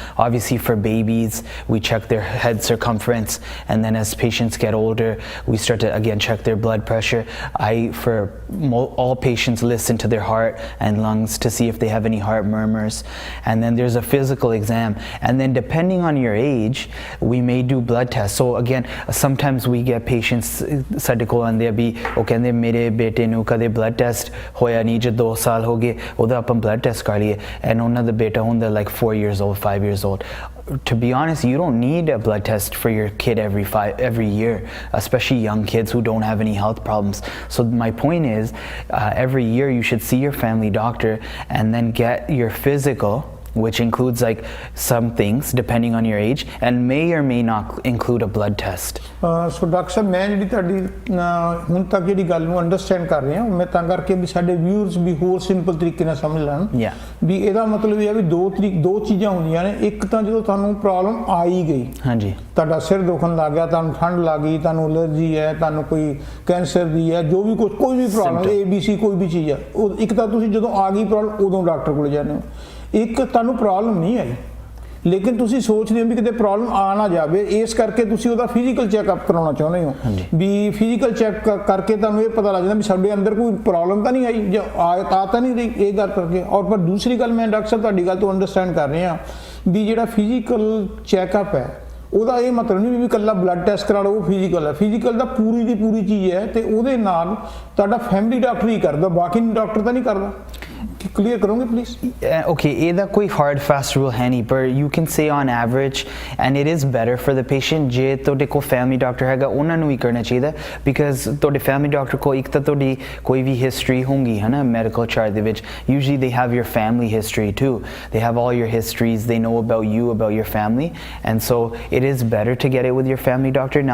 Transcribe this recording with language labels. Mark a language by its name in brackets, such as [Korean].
[English] Obviously for babies, we check their head circumference, and then as patients get older, we start to again check their blood pressure. All patients listen to their heart and lungs to see if they have any heart murmurs. And then there's a physical exam, and then depending on your age, we may do blood tests. So again, sometimes we get patients [Punjabi] ਸਾਡੇ ਕੋਲ ਆਂਦੇ ਆ ਵੀ ਉਹ ਕਹਿੰਦੇ ਮੇਰੇ ਬੇਟੇ ਨੂੰ ਕਦੇ blood test ਹੋਇਆ ਨਹੀਂ, ਜੇ 2 ਸਾਲ ਹੋ ਗਏ ਉਹਦਾ ਆਪਾਂ blood test ਕਰ ਲਈਏ, and ਉਹਨਾਂ ਦਾ ਬੇਟਾ ਹੁੰਦਾ [English] like 4 years old, [Punjabi] 5 years old. [English] To be honest, you don't need a blood test for your kid every year, especially young kids who don't have any health problems. So my point is, every year you should see your family doctor and then get your physical, which includes like some things depending on your age, and may or may not include a blood test. So Dr. [Punjabi] Sir, मैं जी ताड़ी हुन तक जी गल नूं understand कर रहा हूँ, मैं तां करके भी साडे व्यूअर्स भी होर सिंपल तरीके नाल समझ लैण भी ਇਹਦਾ ਮਤਲਬ ਇਹ ਆ ਵੀ ਦੋ ਚੀਜ਼ਾਂ ਹੁੰਦੀਆਂ ਨੇ। ਇੱਕ ਤਾਂ ਜਦੋਂ ਤੁਹਾਨੂੰ ਪ੍ਰੋਬਲਮ ਆ ਹੀ ਗਈ, ਹਾਂਜੀ, ਤੁਹਾਡਾ ਸਿਰ ਦੁਖਣ ਲੱਗ ਗਿਆ, ਤੁਹਾਨੂੰ ਠੰਡ ਲੱਗ ਗਈ, ਤੁਹਾਨੂੰ ਐਲਰਜੀ ਹੈ, ਤੁਹਾਨੂੰ ਕੋਈ ਕੈਂਸਰ ਦੀ ਹੈ, ਜੋ ਵੀ ਕੋਈ ਵੀ ਪ੍ਰੋਬਲਮ ABC ਕੋਈ ਵੀ ਚੀਜ਼ ਆ, ਇੱਕ ਤਾਂ ਤੁਸੀਂ ਜਦੋਂ ਆ ਗਈ ਪ੍ਰੋਬਲਮ ਉਦੋਂ ਡਾਕਟਰ ਕੋਲ ਜਾਂਦੇ ਹੋ। ਇੱਕ ਤੁਹਾਨੂੰ ਪ੍ਰੋਬਲਮ ਨਹੀਂ ਆਈ, ਲੇਕਿਨ ਤੁਸੀਂ ਸੋਚਦੇ ਹੋ ਵੀ ਕਿਤੇ ਪ੍ਰੋਬਲਮ ਆ ਨਾ ਜਾਵੇ, ਇਸ ਕਰਕੇ ਤੁਸੀਂ ਉਹਦਾ ਫਿਜ਼ੀਕਲ ਚੈੱਕਅਪ ਕਰਾਉਣਾ ਚਾਹੁੰਦੇ ਹੋ ਵੀ ਫਿਜ਼ੀਕਲ ਚੈੱਕ ਕਰਕੇ ਤੁਹਾਨੂੰ ਇਹ ਪਤਾ ਲੱਗ ਜਾਂਦਾ ਵੀ ਸਾਡੇ ਅੰਦਰ ਕੋਈ ਪ੍ਰੋਬਲਮ ਤਾਂ ਨਹੀਂ ਆਈ ਜਾਂ ਆ ਤਾਂ ਨਹੀਂ ਰਹੀ, ਇਹ ਗੱਲ ਕਰਕੇ। ਔਰ ਪਰ ਦੂਸਰੀ ਗੱਲ, ਮੈਂ ਡਾਕਟਰ ਸਾਹਿਬ ਤੁਹਾਡੀ ਗੱਲ ਤੋਂ ਅੰਡਰਸਟੈਂਡ ਕਰ ਰਿਹਾ ਵੀ ਜਿਹੜਾ ਫਿਜ਼ੀਕਲ ਚੈੱਕਅਪ ਹੈ ਉਹਦਾ ਇਹ ਮਤਲਬ ਨਹੀਂ ਵੀ ਇਕੱਲਾ ਬਲੱਡ ਟੈਸਟ ਕਰਾ ਲਓ, ਉਹ ਫਿਜ਼ੀਕਲ ਹੈ। ਫਿਜ਼ੀਕਲ ਦਾ ਪੂਰੀ ਦੀ ਪੂਰੀ ਚੀਜ਼ ਹੈ, ਤੇ ਉਹਦੇ ਨਾਲ ਤੁਹਾਡਾ ਫੈਮਿਲੀ ਡਾਕਟਰ ਹੀ ਕਰਦਾ, ਬਾਕੀ ਡਾਕਟਰ ਤਾਂ ਨਹੀਂ ਕਰਦਾ। [English] Clear [Hindi] करोगे [English] please? Okay, [Punjabi] ਇਹਦਾ ਕੋਈ [English] hard fast rule ਹੈ ਨਹੀਂ, but you can say on average, and it is better for the patient [Punjabi] ਜੇ ਤੁਹਾਡੇ ਕੋਲ family doctor ਹੈਗਾ ਉਹਨਾਂ ਨੂੰ ਹੀ ਕਰਨਾ ਚਾਹੀਦਾ, [English] because [Punjabi] ਤੁਹਾਡੇ family doctor ਕੋਲ ਇੱਕ ਤਾਂ ਤੁਹਾਡੀ ਕੋਈ ਵੀ history ਹੋਊਗੀ ਹੈ ਨਾ medical chart ਦੇ ਵਿੱਚ, [English] usually they have your family history too, they have all your histories, they know about you, about your family, and so it is better to get it with your family doctor.